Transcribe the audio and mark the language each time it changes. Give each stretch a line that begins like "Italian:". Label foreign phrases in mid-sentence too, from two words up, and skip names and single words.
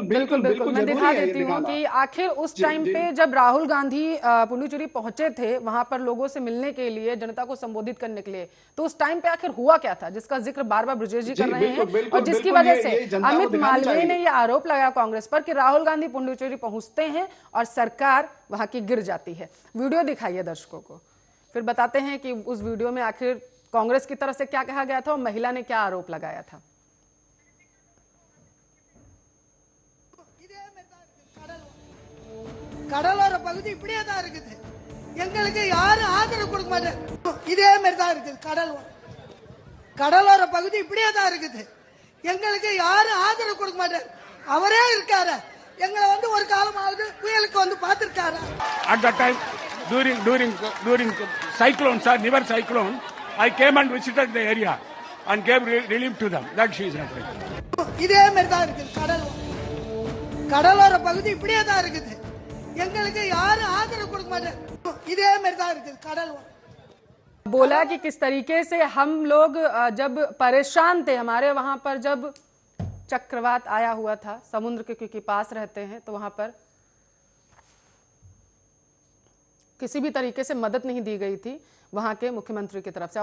Hindi: बिल्कुल बिल्कुल मैं दिखा देती हूँ कि आखिर उस टाइम पे जब राहुल गांधी पुडुचेरी पहुंचे थे, वहां पर लोगों से मिलने के लिए, जनता को संबोधित करने के लिए, तो उस टाइम पे आखिर हुआ क्या था जिसका जिक्र बार बार ब्रजेश जी कर रहे हैं, और जिसकी वजह से अमित मालवीय ने यह आरोप लगाया कांग्रेस पर कि राहुल गांधी पुडुचेरी पहुंचते हैं और सरकार वहां की गिर जाती है। वीडियो दिखाइए दर्शकों को, फिर बताते हैं कि उस वीडियो में आखिर कांग्रेस की तरफ से क्या कहा गया था और महिला ने क्या आरोप लगाया था।
Tamil: கடலோர பகுதி இப்படியே தான் இருக்குது, எங்களுக்கு யாரும் ஆதரவு கொடுக்க மாட்டாங்க, இதே மாதிரி தான் இருக்குது கடலோர பகுதி இப்படியே தான் இருக்குது, எங்களுக்கு யாரும் ஆதரவு கொடுக்க மாட்டாங்க, அவரே இருக்காரு, எங்களை வந்து ஒரு காலமாவது புயலுக்கு வந்து பார்த்திருக்காரு.
English: At that time, during cyclone, sir, never cyclone, I came and visited the area and gave relief to them. That she is referring.
Tamil: இதே மாதிரி தான் இருக்குது கடலோர பகுதி இப்படியே தான் இருக்குது, எங்களுக்கு யாரும் ஆதரவு கொடுக்க மாட்டாங்க, இதே மாதிரி தான் இருக்குது
Hindi: बोला कि किस तरीके से हम लोग जब परेशान थे, हमारे वहां पर जब चक्रवात आया हुआ था, समुद्र के क्योंकि पास रहते हैं, तो वहां पर किसी भी तरीके से मदद नहीं दी गई थी वहां के मुख्यमंत्री की तरफ से।